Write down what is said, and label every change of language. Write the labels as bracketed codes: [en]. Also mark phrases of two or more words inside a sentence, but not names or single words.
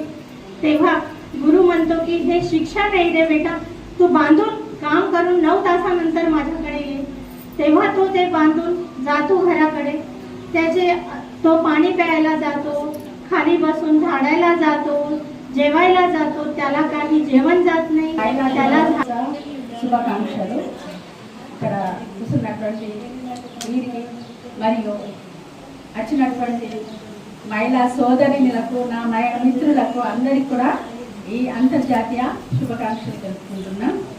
[mr] तेव्हा गुरु म्हणतो की हे शिक्षा नाही रे बेटा, तू बांधून काम करून 9 तासानंतर माझ्याकडे ये. तेव्हा तो ते बांधून जातो घराकडे. त्याचे तो पाणी प्यायला जातो, खाली बसून झाडायला जातो, जेवायला जातो. त्याला काही जेवण जात नाही. त्याला [te] శుభాకాంక్షలు. ఇక్కడ చూస్తున్నటువంటి వీరికి మరియు వచ్చినటువంటి మహిళా సోదరిలకు, నా మిత్రులకు అందరికీ కూడా ఈ అంతర్జాతీయ శుభాకాంక్షలు తెలుపుకుంటున్నాం.